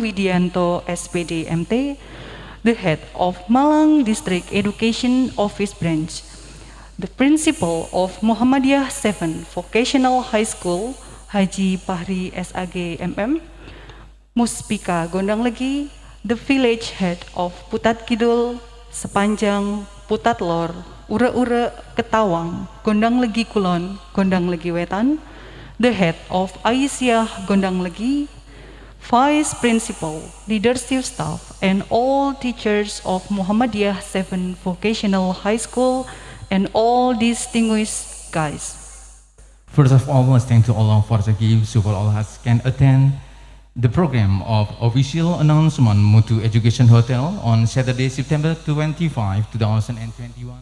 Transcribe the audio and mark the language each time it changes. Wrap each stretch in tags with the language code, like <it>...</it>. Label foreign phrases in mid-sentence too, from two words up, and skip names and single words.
<en>Widianto, SPD MT, the head of Malang District Education Office Branch, the principal of Muhammadiyah 7 Vocational High School, Haji Pahri SAG MM, Muspika Gondang Legi, the village head of Putat Kidul, Sepanjang, Putat Lor, Ure-Ure, Ketawang, Gondang Legi Kulon, Gondang Legi Wetan, the head of Aisyah Gondang Legi, Vice Principal, leadership staff, and all teachers of Muhammadiyah 7 Vocational High School, and all distinguished guests. First of all, let's thank to all of our gives so all of us can attend the program of official announcement Mutu Education Hotel on Saturday, September 25, 2021.</en>